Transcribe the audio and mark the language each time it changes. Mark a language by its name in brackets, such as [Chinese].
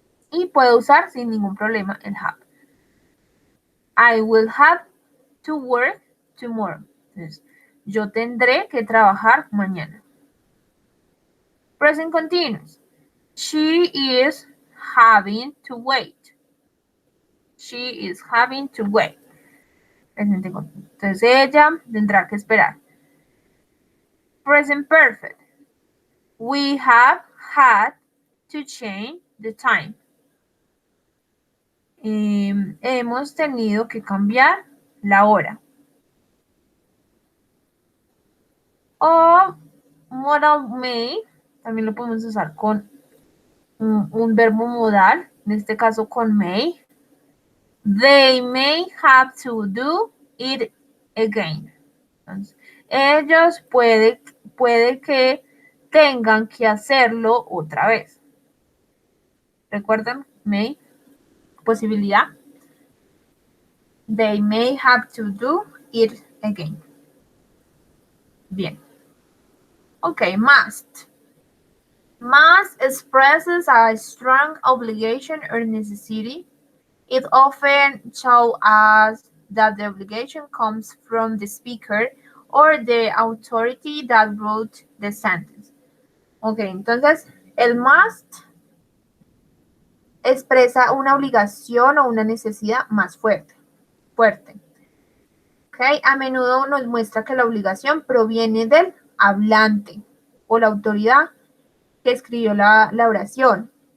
[Spanish] Y puedo usar sin ningún problema el have. [English] I will have to work tomorrow. [Spanish] Entonces, yo tendré que trabajar mañana. [English] Present continuous. She is having to wait. She is having to wait. [Spanish] Presente continuo. Entonces ella tendrá que esperar. [English] Present perfect. We have had to change the time. [Spanish] Hemos tenido que cambiar la hora. O modal may. También lo podemos usar con un verbo modal, en este caso con may. [English] They may have to do it again. [Spanish] Entonces, ellos puede que tengan que hacerlo otra vez. ¿Recuerdan? May, posibilidad. [English] They may have to do it again. Bien. Ok, must. Must expresses a strong obligation or necessity. It often shows us that the obligation comes from the speaker or the authority that wrote the sentence. [Spanish] Ok, entonces el must expresa una obligación o una necesidad más fuerte. Okay. A menudo nos muestra que la obligación proviene del hablante o la autoridad que escribió la oración.